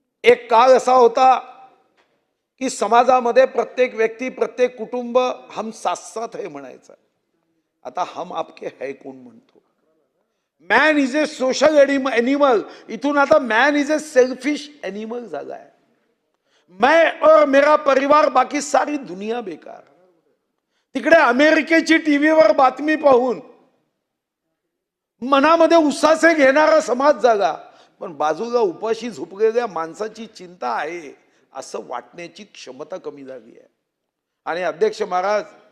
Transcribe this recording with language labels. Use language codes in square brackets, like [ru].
[mr] एक काळ असा होता की समाजामध्ये प्रत्येक व्यक्ती, प्रत्येक कुटुंब हम साथ साथ है म्हणायचं. आता हम आपके है कोण म्हणतो. [en] man is a social animal, [mr] इथून आता [en] man is a selfish animal [mr] झाला आहे. [hi] मैं और मेरा परिवार, बाकी सारी दुनिया बेकार. [mr] तिकडे अमेरिकेची टीव्हीवर बातमी पाहून मनामध्ये उसासे घेणारा समाज जागा, पण बाजूला उपाशी झोपलेल्या माणसाची चिंता आहे असं वाटण्याची क्षमता कमी झाली आहे. आणि अध्यक्ष महाराज